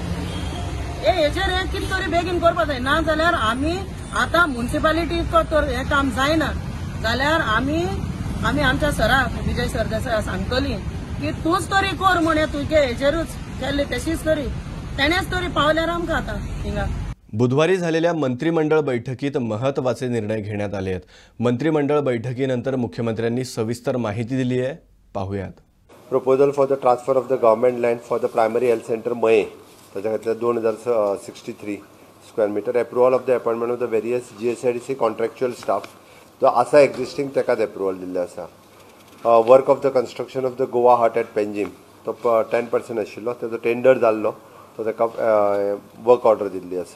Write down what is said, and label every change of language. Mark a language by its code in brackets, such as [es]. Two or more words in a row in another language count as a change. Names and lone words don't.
[kok] हेचेर एक कितें तरी बेगीन करपा जाय. ना जाल्यार आमी आतां म्युन्सिपालिटी तर हें काम जायना जाल्यार आमी आमच्या सराक विजय सरदेसाय सांगतली की तूंच तरी कर म्हण तुगे हेजेरूच केल्ले तशीच तरी तेणेच तरी पावल्यार आमकां आतां हिंगा. [mr] बुधवारी झालेल्या मंत्रिमंडळ बैठकीत महत्त्वाचे निर्णय घेण्यात आले आहेत. मंत्रिमंडळ बैठकीनंतर मुख्यमंत्र्यांनी सविस्तर माहिती दिली आहे. पाहूयात. [en] proposal for the transfer of the government land for the primary health centre [kok] मये ताच्या खातीर 2063 [en] square metre. approval of the appointment of the various GSIDC contractual staff [kok] जो आसा एक्झिस्टिंग ताकाच एप्रुवल दिल्ले आसा. [en] work of the construction of the Goa Haat at Panjim [kok] तो 10% आशिल्लो तेजो टेंडर जाल्लो तो ताका [en] work order [kok] दिल्ली आसा.